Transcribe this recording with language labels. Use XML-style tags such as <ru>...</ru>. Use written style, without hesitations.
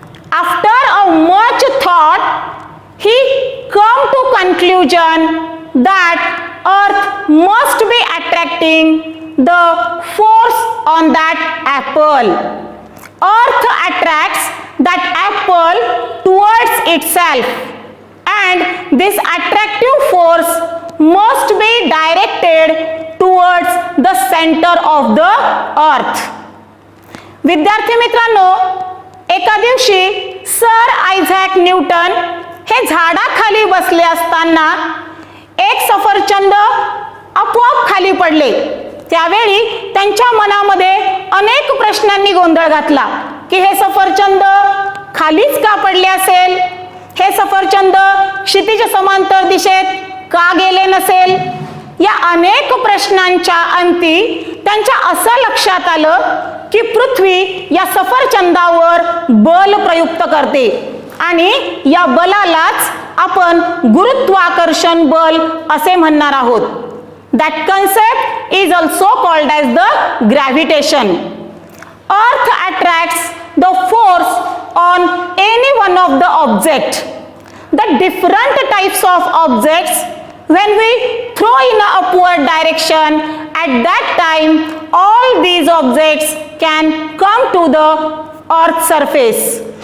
<en>After a much thought, he came to conclusion that earth must be attracting the force on that apple. Earth attracts that apple towards itself, and this attractive force must be directed towards the center of the earth.</en> <mr>विद्यार्थी मित्रांनो, एका दिवशी sir Isaac Newton हे झाडाखाली बसले असताना एक सफरचंद आपोआप खाली पडले. त्यावेळी त्यांच्या मनामध्ये अनेक प्रश्नांनी गोंधळ घातला की हे सफरचंद खालीच का पडले असेल, हे सफरचंद क्षितिज समांतर दिशेत का गेले नसेल. या अनेक प्रश्नांच्या अंती त्यांच्या असं लक्षात आलं की पृथ्वी या सफरचंदावर बल प्रयुक्त करते आणि या बलालाच आपण गुरुत्वाकर्षण बल असे म्हणणार आहोत.</mr> <en>That concept is also called as the gravitation. Earth attracts the force on any one of the object. The different types of objects, when we throw in an upward direction, at that time all these objects can come to the earth's surface.</en>